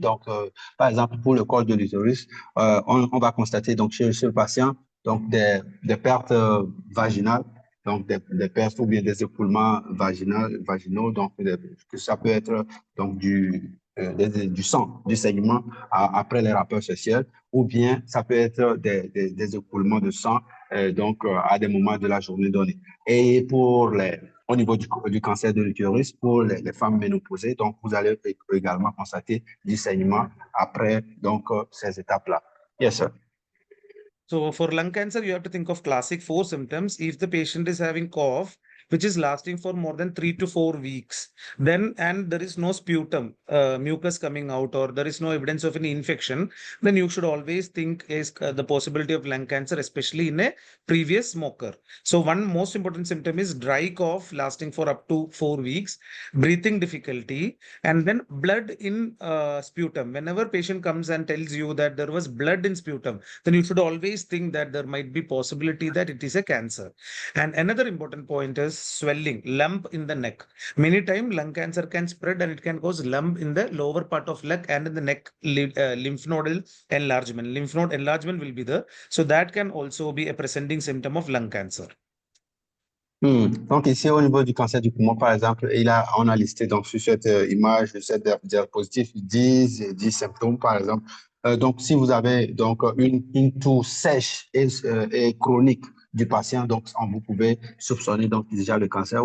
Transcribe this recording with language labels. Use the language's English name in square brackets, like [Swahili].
[French] Donc, par exemple, pour le col de l'utérus, on va constater donc chez le patient donc des pertes vaginales, donc des pertes ou bien des écoulements vaginaux, donc que ça peut être donc du sang, du saignement après les rapports sexuels, ou bien ça peut être des écoulements de sang à des moments de la journée donnée. Et au niveau du cancer de l'utérus, pour les femmes ménopausées, donc vous allez également constater du saignement après ces étapes-là. [English] Yes, sir. So for lung cancer, you have to think of classic 4 symptoms. If the patient is having cough, which is lasting for more than 3 to 4 weeks, and there is no sputum, mucus coming out, or there is no evidence of any infection, then you should always think is the possibility of lung cancer, especially in a previous smoker. So one most important symptom is dry cough lasting for up to 4 weeks, breathing difficulty, and then blood in sputum. Whenever patient comes and tells you that there was blood in sputum, then you should always think that there might be possibility that it is a cancer. And another important point is swelling, lump in the neck. Many times lung cancer can spread and it can cause lump in the lower part of leg and in the neck lymph nodal enlargement. Lymph node enlargement will be there. So that can also be a presenting symptom of lung cancer. [French] Donc ici, au niveau du cancer du poumon, par exemple, on a listé donc, sur cette image, cette diapositive, 10 symptômes, par exemple. Donc, si vous avez donc, une toux sèche et chronique du patient, donc vous pouvez soupçonner donc, déjà le cancer.